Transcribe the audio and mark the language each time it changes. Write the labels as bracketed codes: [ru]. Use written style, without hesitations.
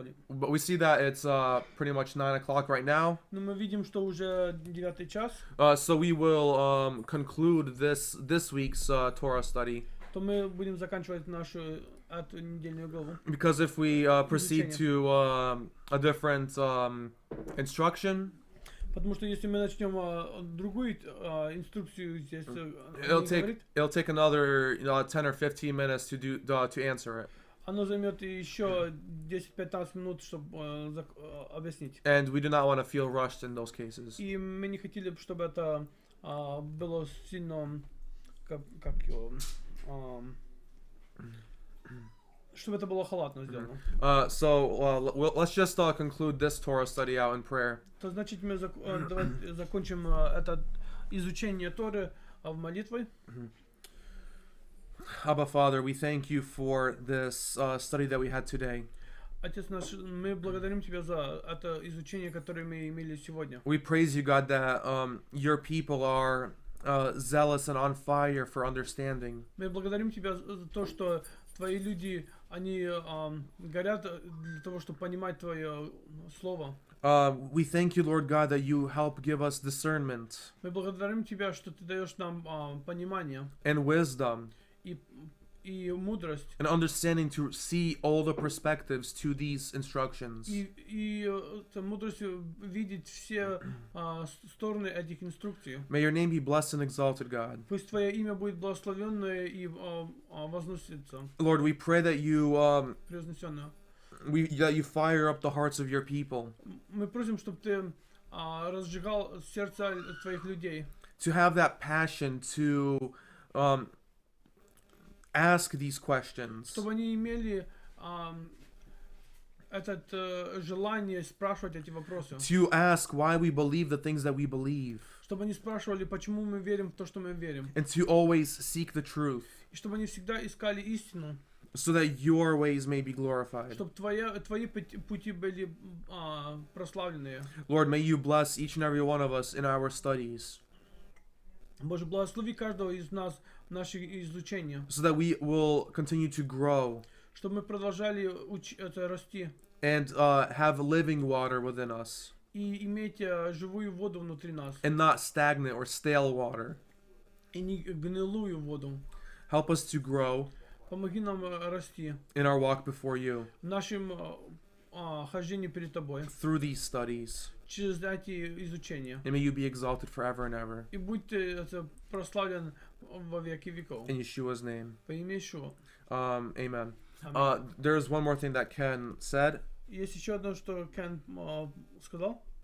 [en] But we see that it's pretty much 9 o'clock right now. [ru] Но мы видим, что уже 9 час. [en] So we will conclude this week's Torah study. [ru] То мы будем заканчивать нашу эту недельную главу. [en] Because if we proceed to a different instruction, [ru] Потому что если мы начнем другую инструкцию здесь [en] it'll take another 10 or 15 minutes to answer it. [ru] Оно займет еще 10-15 минут, чтобы объяснить. [en] And we do not want to feel rushed in those cases. [ru] И мы не хотели, чтобы это было сильно, чтобы это было халатно сделано. [en] So let's just conclude this Torah study out in prayer. [ru] То значит, мы закончим это изучение Торы в молитвой. [en] Abba, Father, we thank you for this study that we had today. [ru] Отец наш, мы благодарим Тебя за это изучение, которое мы имели сегодня. [en] We praise you, God, that your people are zealous and on fire for understanding. [ru] Мы благодарим Тебя за то, что Твои люди, они горят для того, чтобы понимать Твое Слово. [en] We thank you, Lord God, that you help give us discernment [ru] Мы благодарим Тебя, что Ты даешь нам понимание [en] and wisdom [ru] и мудрость. [en] and understanding to see all the perspectives to these instructions. [ru] И мудрость видеть все стороны этих инструкций. [en] May your name be blessed and exalted, God. [ru] Пусть Твое имя будет благословенное и возносится. [en] Lord, we pray that [ru] Превознесенное. [en] that you fire up the hearts of your people [ru] Мы просим, чтобы Ты разжигал сердца Твоих людей. [en] to have that passion to ask these questions. [ru] Чтобы они имели это желание спрашивать эти вопросы. [en] To ask why we believe the things that we believe. [ru] Чтобы они спрашивали, почему мы верим в то, что мы верим. [en] And to always seek the truth. [ru] И чтобы они всегда искали истину. [en] So that your ways may be glorified. [ru] Чтобы твои пути были прославлены. [en] Lord, may you bless each and every one of us in our studies. [ru] Боже, благослови каждого из нас в наших изучениях. [en] So that we will continue to grow. [ru] Чтобы мы продолжали расти. [en] And have living water within us. [ru] И иметь живую воду внутри нас. [en] And not stagnant or stale water. [ru] И не гнилую воду. [en] Help us to grow. [ru] Помоги нам расти. [en] In our walk before you. [ru] В нашем хождении перед Тобой. [en] Through these studies. [ru] Через эти изучения. [en] And may you be exalted forever and ever. [ru] И будь Ты прославлен во веки веков. [en] In Yeshua's name. [ru] Во имя Иешуа. [en] Amen. There's one more thing that Ken said. [ru] Есть еще одно, что Кен сказал.